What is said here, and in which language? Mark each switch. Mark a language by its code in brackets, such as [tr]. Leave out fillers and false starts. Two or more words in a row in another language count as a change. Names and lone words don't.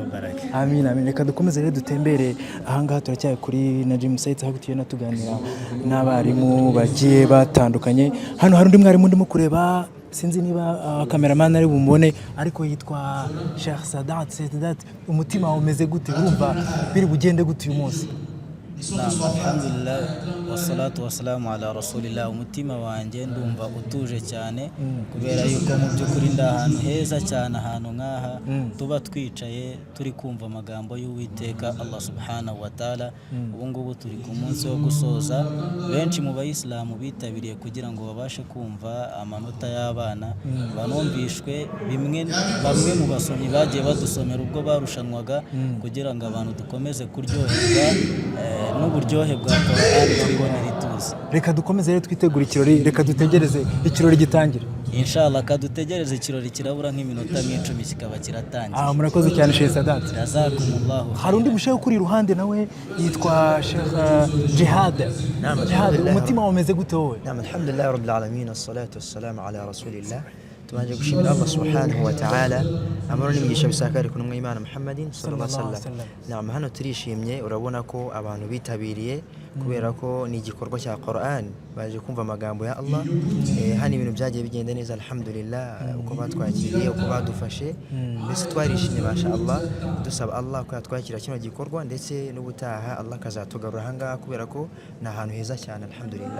[rw] amin reka dukomeze rero dutembere ahangaha turacyari kuri Najim Said aho tugenda tuganira n'abarimu bagiye batandukanye hano hari undi mwarimu ndimo kureba sinzi niba cameraman ari bumubone ariko yitwa Sheikh Sadat umutima umeze gute urumva biri bugende gute uyu munsi [ar] الحمد لله والصلاة والسلام على رسول الله [rw] umutima wanjye ndumva utuje cyane kubera yuko mu by'ukuri ndahantu heza cyane ahantu nkaha tuba twicaye turi kumva amagambo y'Uwiteka Allah [ar] سبحانه وتعالى [rw] ubu ngubu turi ku munsi wo gusoza benshi mu bayisilamu bitabiriye kugira ngo babashe kumva amanota y'abana banumvishwe bamwe mu basomyi bagiye badusomera ubwo barushanwaga kugira ngo abantu dukomeze kuryoherwa n'uburyohe bwa Qur'an tubibonera ituze reka dukomeze rero twitegura ikirori reka dutegereze ikirori gitangira inshallah kadutegereze ikirori kirabura nk'iminota 10 kikaba kiratangira murakoze cyane Sheikh Sadat jazakumullahu hari undi mushehe kuri iruhande nawe yitwa Sheikh Jihad umutima umeze gute wowe [ar] الحمد لله رب العالمين والصلاة والسلام على رسول الله [rw] tubanje gushimira Allah [ar] سبحانه وتعالى [rw] amaro n'imigisha bisakare ku Imana Muhammadin [ar] صلى الله عليه وسلم [rw] hano turishimye urabona ko abantu bitabiriye kubera ko ni igikorwa cya Qur'an baje kumva amagambo ya Allah hano ibintu byagiye bigenda neza alhamdulillah uko batwakiriye uko badufashe mbese twarishimye [ar] ما شاء الله [rw] dusaba Allah ko yatwakira kino gikorwa ndetse n'ubutaha Allah kazatugarura ahangaha kubera ko ni ahantu heza cyane alhamdulillah